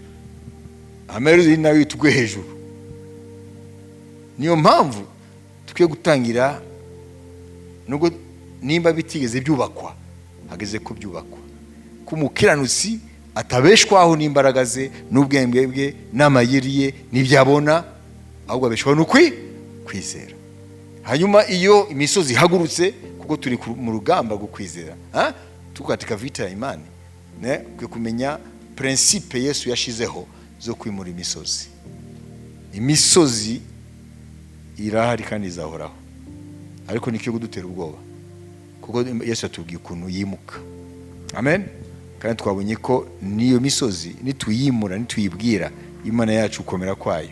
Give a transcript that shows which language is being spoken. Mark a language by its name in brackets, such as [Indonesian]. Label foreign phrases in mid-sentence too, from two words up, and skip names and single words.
[Kinyarwanda] Amaherezo nawe tugwe hejuru. Niyo mpamvu tukwiye gutangira, nubwo nimba bitigeze byubakwa, hageze ko byubakwa. Kumukiranutsi atabeshwaho n'imbaraga ze n'ubwenge bwe n'amayeri ye n'ibyabona, ahubwo abeshwaho n'ukwizera. Hanyuma iyo imisozi ihagurutse, kuko turi mu rugamba rwo kwizera, [Swahili] tukatika vita ya imani, [Kinyarwanda] kwe kumenya principe Yesu yashizeho zo kwimura imisozi. Imisozi irahari kandi izahoraho, ariko nikyo kudutera ubwoba, kuko Yesu atubwiye ukuntu yimuka. Amen. Kandi twabonye ko niyo misozi nituyimura, nituyibwira Imana yacu ukomera kwayo.